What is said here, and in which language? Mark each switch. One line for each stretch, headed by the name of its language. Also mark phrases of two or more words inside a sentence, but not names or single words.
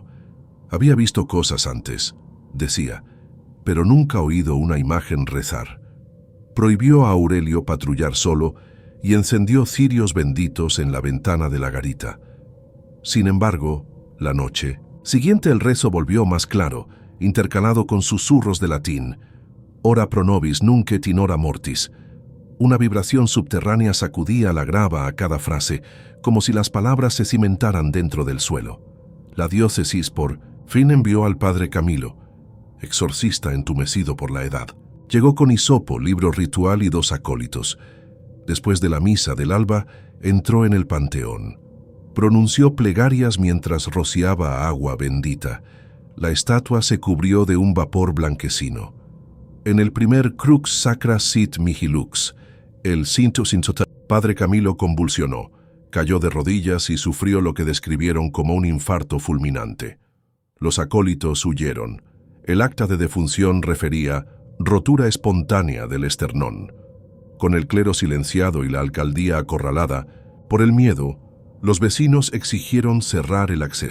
Spanish: Había visto cosas antes, decía, pero nunca oído una imagen rezar. Prohibió a Aurelio patrullar solo y encendió cirios benditos en la ventana de la garita. Sin embargo, la noche siguiente el rezo volvió más claro, intercalado con susurros de latín.
Latin: Ora pro nobis nunc et in hora mortis.
Spanish: Una vibración subterránea sacudía la grava a cada frase, como si las palabras se cimentaran dentro del suelo. La diócesis por fin envió al padre Camilo, exorcista entumecido por la edad. Llegó con hisopo, libro ritual y 2 acólitos. Después de la misa del alba, entró en el panteón. Pronunció plegarias mientras rociaba agua bendita. La estatua se cubrió de un vapor blanquecino. En el primer
Latin: crux sacra sit mihi lux,
Spanish: el cinto padre Camilo convulsionó, cayó de rodillas y sufrió lo que describieron como un infarto fulminante. Los acólitos huyeron. El acta de defunción refería rotura espontánea del esternón. Con el clero silenciado y la alcaldía acorralada, por el miedo, los vecinos exigieron cerrar el acceso.